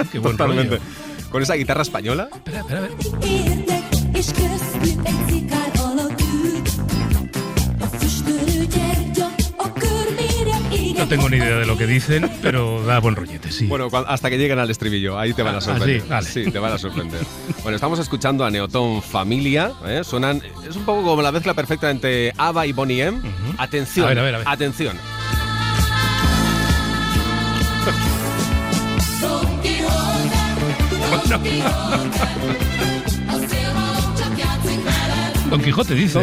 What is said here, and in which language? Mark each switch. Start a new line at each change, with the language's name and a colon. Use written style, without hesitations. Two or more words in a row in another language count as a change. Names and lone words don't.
Spanish: Qué buen Totalmente. rollo. Con esa guitarra española. Espera, a ver.
Hungarian: És köztük egy szikár alakút. A füstölő gyertya, a körméreg ég
Spanish: No tengo ni idea de lo que dicen, pero da buen rollete, sí. Bueno, hasta que lleguen al estribillo, ahí te van a sorprender. Sí, vale. Sí, te van a sorprender. Bueno, estamos escuchando a Neotón Familia, suenan, es un poco como la mezcla perfecta entre ABBA y Boney M. Atención, A ver. atención. Don Quijote dice.